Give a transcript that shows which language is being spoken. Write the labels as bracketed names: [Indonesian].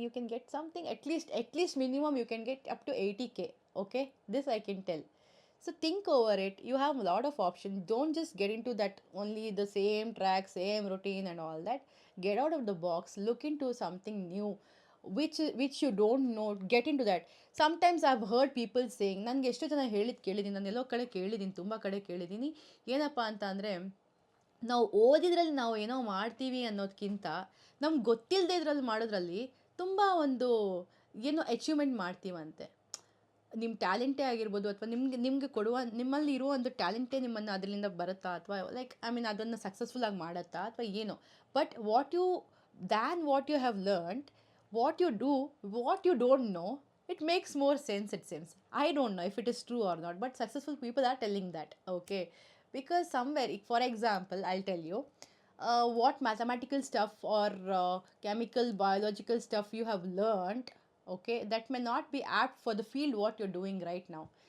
[English] You can get something, at least minimum you can get up to 80K. Okay, this I can tell. So think over it. You have a lot of options. Don't just get into that only the same track, same routine and all that. Get out of the box. Look into something new, which you don't know. Get into that. Sometimes I've heard people saying, [Kannada] ನನಗೆ ಎಷ್ಟೋ ಜನ ಹೇಳಿದ್ದು ಕೇಳಿದ್ದೀನಿ, ನಾನು ಎಲ್ಲೋ ಕಡೆ ಕೇಳಿದ್ದೀನಿ, ತುಂಬ ಕಡೆ ಕೇಳಿದ್ದೀನಿ. ಏನಪ್ಪ ಅಂತ ಅಂದರೆ, ನಾವು ಓದಿದ್ರಲ್ಲಿ ನಾವು ಏನೋ ಮಾಡ್ತೀವಿ ಅನ್ನೋದಕ್ಕಿಂತ ನಮ್ಗೆ ಗೊತ್ತಿಲ್ಲದೆ ಇದ್ರಲ್ಲಿ ಮಾಡೋದ್ರಲ್ಲಿ ತುಂಬ ಒಂದು ಏನೋ ಅಚೀವ್ಮೆಂಟ್ ಮಾಡ್ತೀವಂತೆ. ನಿಮ್ಮ ಟ್ಯಾಲೆಂಟೇ ಆಗಿರ್ಬೋದು, ಅಥವಾ ನಿಮಗೆ ಕೊಡುವ, ನಿಮ್ಮಲ್ಲಿ ಇರುವ ಒಂದು ಟ್ಯಾಲೆಂಟೇ ನಿಮ್ಮನ್ನು ಅದರಿಂದ ಬರುತ್ತಾ, ಅಥವಾ [English] like I mean [Kannada] ಅದನ್ನು ಸಕ್ಸಸ್ಫುಲ್ ಆಗಿ ಮಾಡುತ್ತಾ, ಅಥವಾ ಏನೋ. [English] But what you have learned, what you do, what you don't know, it makes more sense, it seems. I don't know if it is true or not, but successful people are telling that. Okay, because somewhere, for example, I'll tell you, what mathematical stuff or chemical biological stuff you have learned, okay, that may not be apt for the field what you're doing right now.